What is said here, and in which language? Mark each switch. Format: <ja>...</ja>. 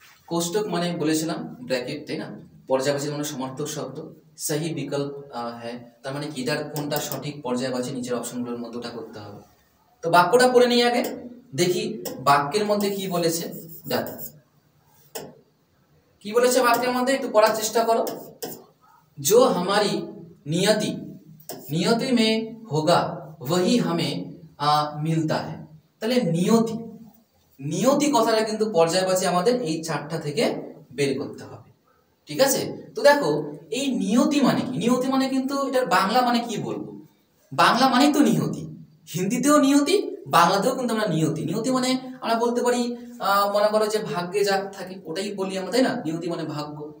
<bn>কোষ্টক মানে বলেছিলাম ব্র্যাকেট, তাই না? পর্যায়বাচী মানে সমর্থক শব্দ, সহি বিকল্প হ্যাঁ, তার মানে কি এটার কোনটা সঠিক পর্যায়বাচী, নিচের অপশনগুলোর মধ্যে ওটা করতে হবে। তো বাক্যটা পড়ে নিই আগে, দেখি বাক্যের মধ্যে কি বলেছে। দেখো কি বলেছে বাক্যের মধ্যে, একটু পড়ার চেষ্টা করো।</bn> <hi>जो हमारी नियति नियति में होगा वही हमें मिलता है।</hi> <bn>তাহলে নিয়তি, নিয়তি কথাটা কিন্তু পর্যায়বাচী আমাদের এই চারটা থেকে বের করতে হবে, ঠিক আছে? তো দেখো এই নিয়তি মানে কি, নিয়তি মানে কিন্তু এটার বাংলা মানে কি বলবো, বাংলা মানেই তো নিয়তি, হিন্দিতেও নিয়তি, বাংলাতেও কিন্তু আমরা নিয়তি, নিয়তি মানে আমরা বলতে পারি মনে করো যে ভাগ্যে যা থাকে ওটাই বলি আমরা, তাই না? নিয়তি মানে ভাগ্য।</bn>